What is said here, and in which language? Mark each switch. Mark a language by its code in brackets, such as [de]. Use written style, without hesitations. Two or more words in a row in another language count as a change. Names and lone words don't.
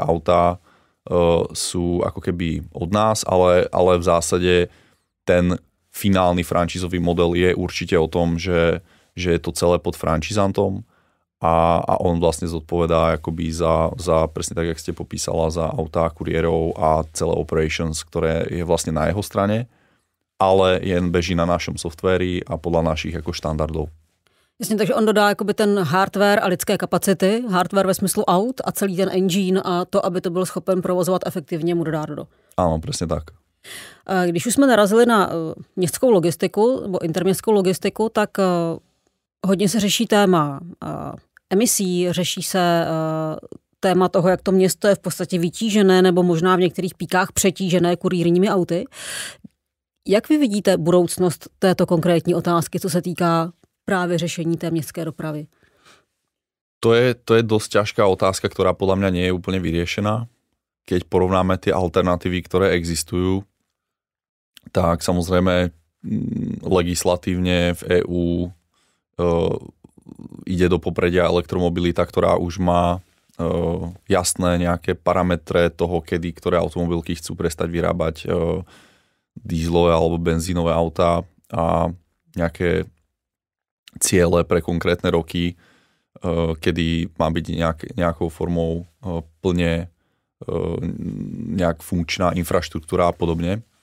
[sk] autá sú ako keby od nás, ale v zásade ten finálny franchízový model je určite o tom, že je to celé pod franchízantom a on vlastne zodpovedá akoby za presne tak, jak ste popísala, za autá, kuriérov a celé operations, ktoré je vlastne na jeho strane, ale jen beží na našom softwari a podľa našich jako štandardov. [cs] Jasně, takže on dodá jakoby ten hardware a lidské kapacity, hardware ve smyslu aut a celý ten engine a to, aby to byl schopen provozovat efektivně, mu dodá Dodo. [sk] Áno, presne tak. [cs] Když už jsme narazili na městskou logistiku nebo interměstskou logistiku, tak hodně se řeší téma emisí, řeší se téma toho, jak to město je v podstatě vytížené nebo možná v některých píkách přetížené kurýrními auty. Jak vy vidíte budoucnost této konkrétní otázky, co se týká právě řešení té městské dopravy? [sk] To je dosť ťažká otázka, ktorá podľa mňa nie je úplne vyriešená. Keď porovnáme tie alternatívy, ktoré existujú, tak samozrejme legislatívne v EÚ ide do popredia elektromobilita, ktorá už má jasné nejaké parametre toho, kedy ktoré automobilky chcú prestať vyrábať dízlové alebo benzínové autá a nejaké ciele pre konkrétne roky, kedy má byť nejakou formou plne nejak funkčná infraštruktúra a podobne.